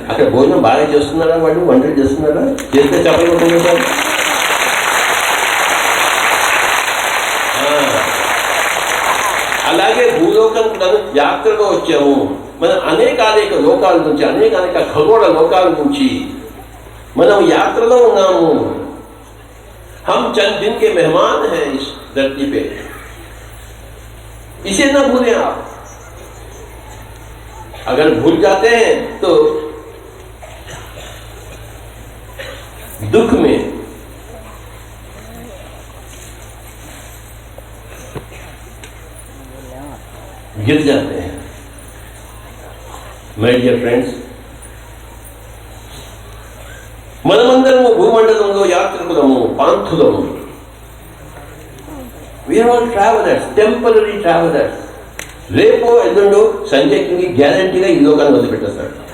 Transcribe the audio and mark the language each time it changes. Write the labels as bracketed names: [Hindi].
[Telugu] అక్కడ భోజనం బాగా చేస్తున్నారా? వాళ్ళు వంటలు చేస్తున్నారా? చేస్తే చెప్పకుండా అలాగే భూలోకం యాత్రగా వచ్చాము. మన అనేక లోకాల నుంచి, అనేక ఖగోళ లోకాల నుంచి మనం యాత్రలో ఉన్నాము. [Hindi] हम चंद दिन के मेहमान हैं इस धरती पे, इसे ना भूलें आप. अगर भूल जाते हैं तो दुख में गिर जाते हैं. [English] my dear friends, [Telugu] మనమందరము భూమండలంలో యాత్రికులము, పాంథులము. [English] We are all travellers, temporary travellers. [Telugu] రేపో ఎల్లుండో సంజయ్ కింగ్ గ్యారంటీగా ఈ లోకాన్ని వదిలిపెట్టేస్తాడు.